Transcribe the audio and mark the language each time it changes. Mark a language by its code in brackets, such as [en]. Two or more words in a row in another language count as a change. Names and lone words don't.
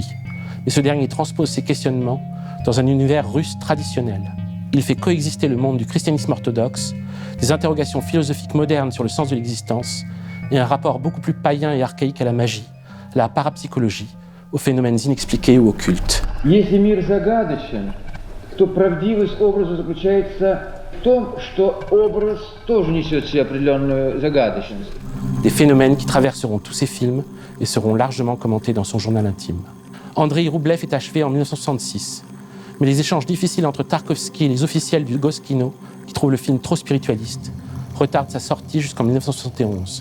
[fr] Mais ce dernier transpose ces questionnements dans un univers russe traditionnel. Il fait coexister le monde du christianisme orthodoxe, des interrogations philosophiques modernes sur le sens de l'existence et un rapport beaucoup plus païen et archaïque à la magie, à la parapsychologie, aux phénomènes inexpliqués ou occultes. [ru] Если мир загадочен, то правдивость образа заключается в том, что образ тоже несет в себе определенную загадочность. [fr] Des phénomènes qui traverseront tous ses films et seront largement commentés dans son journal intime. Andrei Roublev est achevé en 1966, mais les échanges difficiles entre Tarkovsky et les officiels du Goskino, qui trouvent le film trop spiritualiste, retardent sa sortie jusqu'en 1971.